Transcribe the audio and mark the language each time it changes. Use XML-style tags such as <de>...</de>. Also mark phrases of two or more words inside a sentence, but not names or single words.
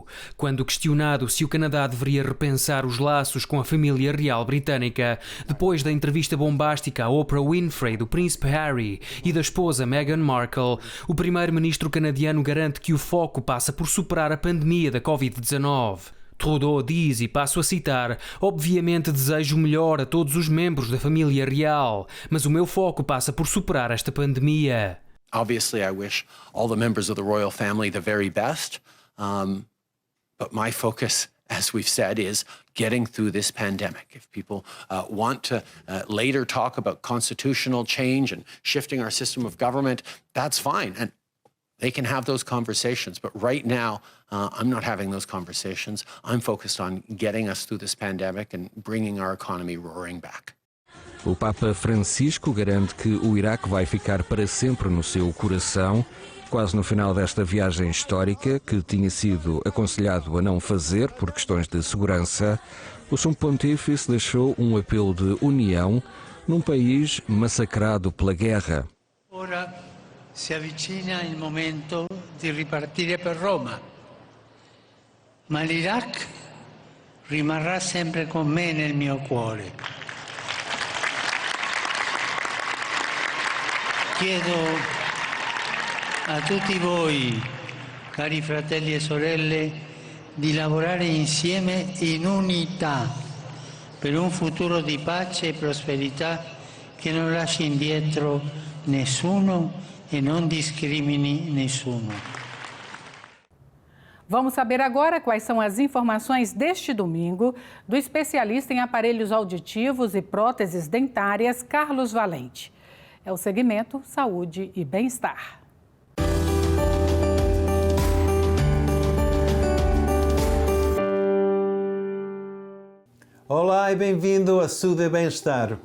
<pt>Quando questionado se o Canadá deveria repensar os laços com a família real britânica, depois da entrevista bombástica à Oprah Winfrey do príncipe Harry e da esposa Meghan Markle, o primeiro-ministro canadiano garante que o foco passa por superar a pandemia da Covid-19. Trudeau diz, e passo a citar, obviamente desejo o melhor a todos os membros da família real, mas o meu foco passa por superar esta pandemia.</pt> <en>Obviously, I wish all the members of the royal family the very best, but my focus, as we've said, is getting through this pandemic. If people want to later talk about constitutional change and shifting our system of government, that's fine. And they can have those conversations, but right now, I'm not having those conversations. I'm focused on getting us through this pandemic and bringing our economy roaring back.</en> <pt>O Papa Francisco garante que o Iraque vai ficar para sempre no seu coração, quase no final desta viagem histórica que tinha sido aconselhado a não fazer por questões de segurança. O Sumo Pontífice deixou um apelo de união num país massacrado pela guerra.</pt> <it>Ora si avvicina il momento di ripartire per Roma, ma l'Iraq rimarrà sempre con me nel mio cuore. Chiedo a tutti voi, cari fratelli e sorelle, di lavorare insieme in unità per un futuro di pace e prosperità che non lasci indietro nessuno e não discrimine nessuno.</it> <pt>Vamos saber agora quais são as informações deste domingo do especialista em aparelhos auditivos e próteses dentárias, Carlos Valente. É o segmento Saúde e Bem-Estar. Olá e bem-vindo a Saúde e Bem-Estar.</pt>